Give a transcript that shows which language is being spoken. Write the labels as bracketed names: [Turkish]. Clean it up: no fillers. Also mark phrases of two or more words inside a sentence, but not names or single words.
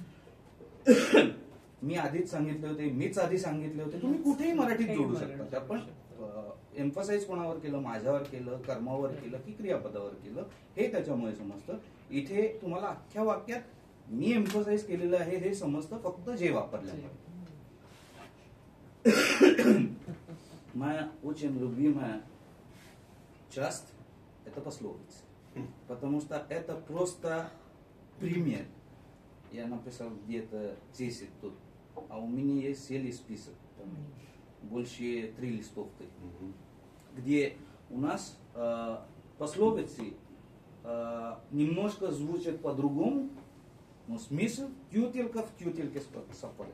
[Marathi] मी आधीच सांगितले होते, मीच आधी सांगितले होते, तुम्ही कुठेही मराठीत जोडू शकता. आपण एम्फसाइज कोणावर केलं, माझ्यावर केलं, कर्मावर केलं की क्रियापदावर केलं, हे त्याच्यामुळे समजतं. इथे तुम्हाला अख्ख्या वाक्यात मी एम्फसाइज केलेलं आहे हे समजतं फक्त जे वापरल्यामुळे. [Russian] Моя очень любимая часть — это пословицы. Потому что это просто пример. Я написал где-то 10 тут, а у меня есть целый список, там, больше 3 листовки, где у нас пословицы немножко звучат по-другому, но смысл тютелька в тютельке совпадает.